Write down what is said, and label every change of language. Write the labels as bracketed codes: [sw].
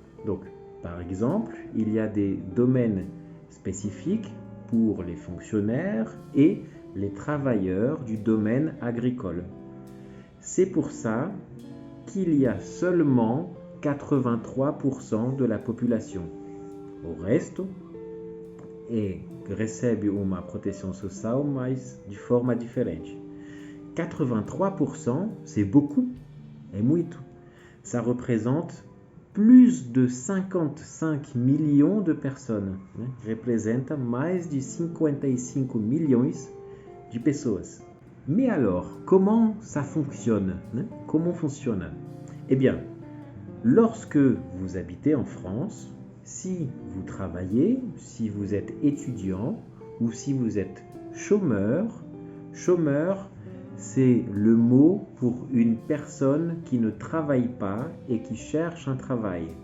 [fr] Donc, par exemple, il y a des domaines spécifiques pour les fonctionnaires et les travailleurs du domaine agricole. C'est pour ça qu'il y a seulement 83% de la population. [pt] O resto recebe uma proteção social, mas de forma diferente. [fr] 83%, c'est beaucoup, [pt] é muito. [fr] Ça représente plus de 55 millions de personnes. [pt] Representa mais de 55 milhões de pessoas. [fr] Mais alors, comment ça fonctionne? Comment fonctionne? Eh bien, lorsque vous habitez en France, si vous travaillez, si vous êtes étudiant ou si vous êtes chômeur, c'est le mot pour une personne qui ne travaille pas et qui cherche un travail.